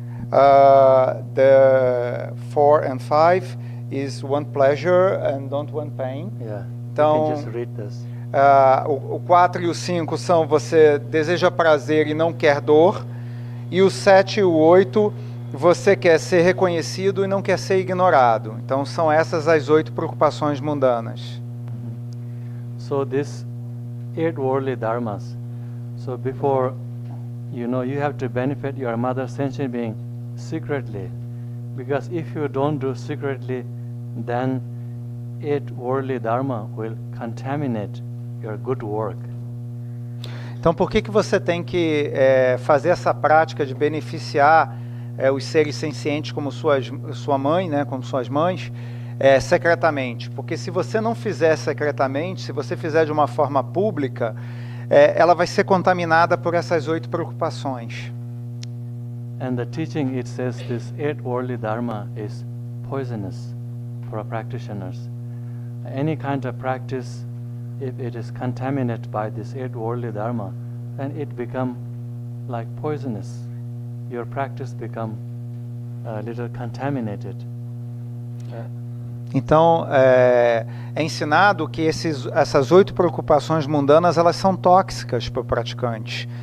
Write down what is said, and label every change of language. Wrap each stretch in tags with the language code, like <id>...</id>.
<en>The 4 and 5 is want pleasure and don't want pain. Yeah.</en> <pt>Então,</pt> <en>you can just read this.</en> <pt>O 4 e o 5 são você deseja prazer e não quer dor. E o 7 e o 8, você quer ser reconhecido e não quer ser ignorado. Então são essas as 8 preocupações mundanas.</pt> <en>So this 8 worldly dharmas. So before, you have to benefit your mother sentient being secretly. Because if you don't do secretly, then 8 worldly dharma will contaminate your good work.</en> <pt>Então por que você tem que fazer essa prática de beneficiar os seres sencientes como sua mãe, né, como suas mães, secretamente? Porque se você não fizer secretamente, se você fizer de uma forma pública, ela vai ser contaminada por essas 8 preocupações.</pt> <en>And the teaching, it says this 8 worldly dharma is poisonous for practitioners. Any kind of practice, if it is contaminated by this 8 worldly dharma, then it become like poisonous. Your practice become a little contaminated.</en> <pt>Então, é ensinado que essas 8 preocupações mundanas, elas são tóxicas para o praticante.</pt>